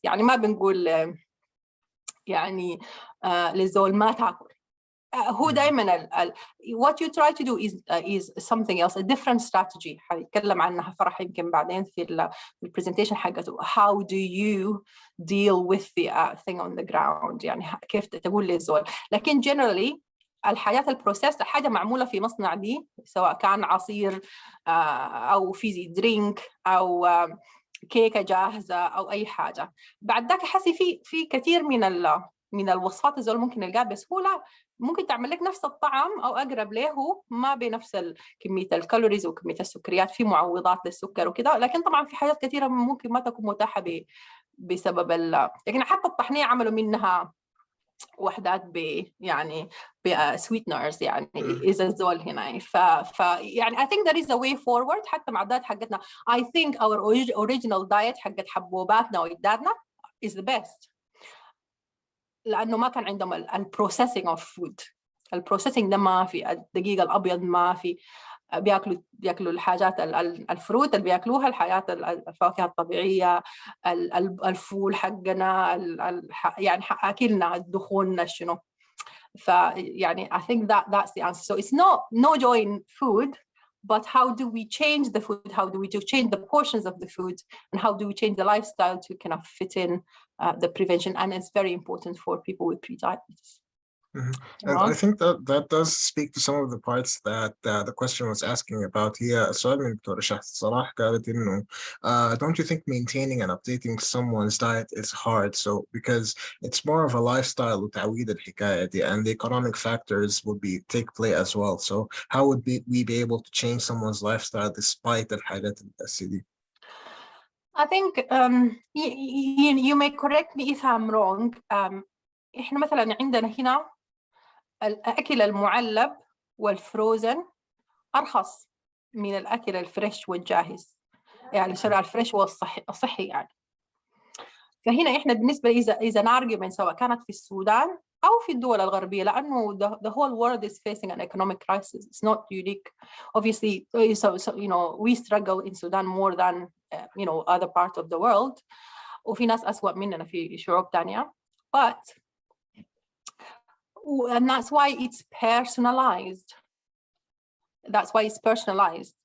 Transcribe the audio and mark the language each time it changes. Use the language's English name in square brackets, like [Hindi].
[Arabic] يعني ما بنقول يعني للزول ما تاكل. هو دائما [English] what you try to do is something else, a different strategy. [Arabic] حنتكلم عنها فرح يمكن بعدين في البرزنتيشن حقته. [English] How do you deal with the thing on the ground؟ [Arabic] يعني كيف تقول للزول. لكن generally الحاجات البروسيس، الحاجة معمولة في مصنع دي، سواء كان عصير أو فيزي درينك أو كيكة جاهزة أو أي حاجة، بعد ذاك حسي في كثير من الوصفات الزول ممكن نلقاها بسهولة، ممكن تعمل لك نفس الطعم أو أقرب له، ما بنفس كمية الكالوريز وكمية السكريات، في معوضات للسكر وكذا. لكن طبعا في حاجات كثيرة ممكن ما تكون متاحة بسبب لكن حتى الطحنية عملوا منها وحدات يعني sweeteners يعني إذا الزول هنا. [English] يعني I think there is a way forward. [Arabic] حتى مع الدايت حقتنا [English] I think our original diet [Arabic] حقت حبوباتنا وإجدادنا [English] is the best، [Arabic] لأنه ما كان عندهم البروسيسنج [English] of food. [Arabic] البروسيسنج ده ما في، الدقيق الأبيض ما في، بياكلوا الحاجات الفروت اللي بياكلوها، الحاجات الفواكه الطبيعية، الفول حقنا، يعني أكلنا الدخون شنو. فيعني [English] I think that's the answer. So it's no joy in food, but how do we change the food? How do we change the portions of the food? And how do we change the lifestyle to kind of fit in the prevention? And it's very important for people with prediabetes. And I [Arabic] تمام. [English] think that does speak to some of the parts that the question was asking about. [Arabic] هي السؤال من دكتورة شهد صلاح قالت إنه [English] don't you think maintaining and updating someone's diet is hard? So because it's more of a lifestyle [Arabic] وتعويد الحكاية دي, [English] and the economic factors would be take play as well. So how would we be able to change someone's lifestyle despite [Arabic] الحاجات الأساسية دي؟ [English] I think you may correct me if I'm wrong. [Arabic] إحنا مثلا عندنا هنا الأكل المعلب والفروزن أرخص من الأكل الفريش والجاهز، يعني سواء الفريش والصحي يعني. فهنا إحنا بالنسبة إذا نارجمنت سواء كانت في السودان أو في الدول الغربية، لأنه [English] the whole world is facing an economic crisis. It's not unique. Obviously, so you know, we struggle in Sudan more than you know other parts of the world. [Arabic] وفي ناس أسوأ مننا في شعوب تانية. [English] But and that's why it's personalized. That's why it's personalized.